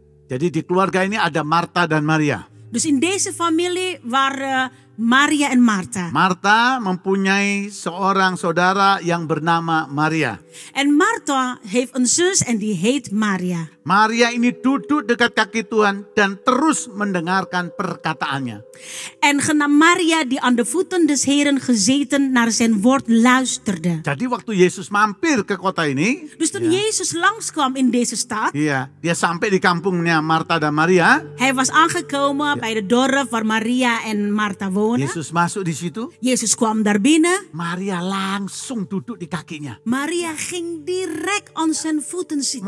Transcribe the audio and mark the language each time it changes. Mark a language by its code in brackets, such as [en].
[id] Jadi di keluarga ini ada Marta dan Maria. [nl] Dus in deze familie waren Maria en Martha. [id] Marta mempunyai seorang saudara yang bernama Maria. [nl] En Martha heeft een zus en die heet Maria. [id] Maria ini duduk dekat kaki Tuhan dan terus mendengarkan perkataannya. [nl] En genaamd Maria die aan de voeten des Heren gezeten naar zijn woord luisterde. [id] Jadi waktu Yesus mampir ke kota ini, [nl] Dus toen Jezus langskwam in deze stad, [id] iya, dia sampai di kampungnya Marta dan Maria. [nl] hij was aangekomen bij de dorp waar Maria en Martha wonen. [id] Yesus masuk di situ, [nl] Jezus kwam daar binnen. [id] Maria langsung duduk di kakinya. [nl] Maria ging direct aan zijn voeten zitten.